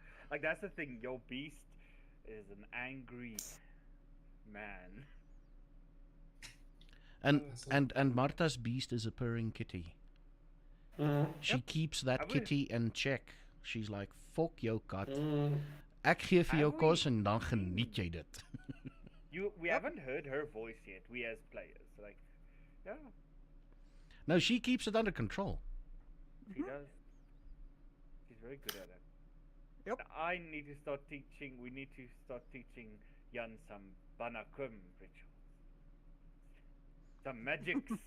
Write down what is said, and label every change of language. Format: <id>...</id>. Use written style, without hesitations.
<en>Like that's the thing. Your beast is an angry man. And Martha's beast is a purring kitty. She keeps that kitty in check. She's like,</en> <af>"Fuck jou kat. Ek gee vir jou kos en dan geniet jy dit."</af> <en>We haven't heard her voice yet. We as players, like, yeah, No, she keeps it under control. she does. She's very good at it. Yep. I need to start teaching. We need to start teaching Jan some Banakum rituals, some magics.</en>